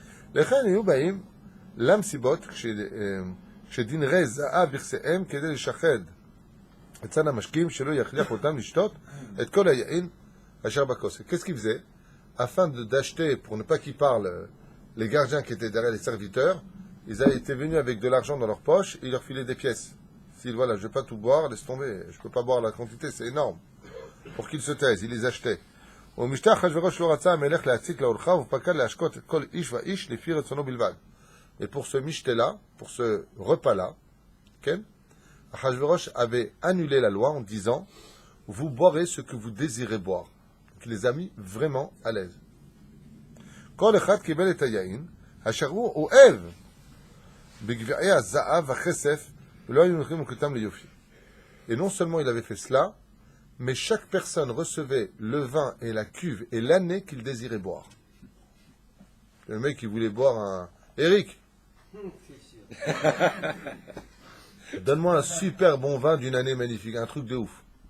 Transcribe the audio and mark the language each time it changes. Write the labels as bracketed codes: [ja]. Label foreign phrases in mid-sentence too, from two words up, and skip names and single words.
[fr] Qu'est-ce qu'ils faisaient? Afin d'acheter, pour ne pas qu'ils parlent, les gardiens qui étaient derrière les serviteurs, ils avaient été venus avec de l'argent dans leur poche et ils leur filaient des pièces. S'il voilà, je vais pas tout boire, laisse tomber, je peux pas boire la quantité, c'est énorme. Pour qu'il se taise, il les achetait. [he] ומשתה אחשוורוש לא רצה המלך להציק לאורחיו ופקד להשקות את כל איש ואיש לפי רצונו בלבד. [fr] Et pour ce michté-là, pour ce repas-là, Ken, Achashverosh avait annulé la loi en disant vous boirez ce que vous désirez boire. Donc il les a mis vraiment à l'aise. [he] כל אחד קיבל את היין, אשר הוא אוהב בגביעי הזהב והכסף, ולא היו נותנים אותם ליופי. [fr] Et non seulement il avait fait cela, mais chaque personne recevait le vin et la cuve et l'année qu'il désirait boire. Le mec qui voulait boire un... Eric, donne-moi un super bon vin d'une année magnifique, un truc de ouf.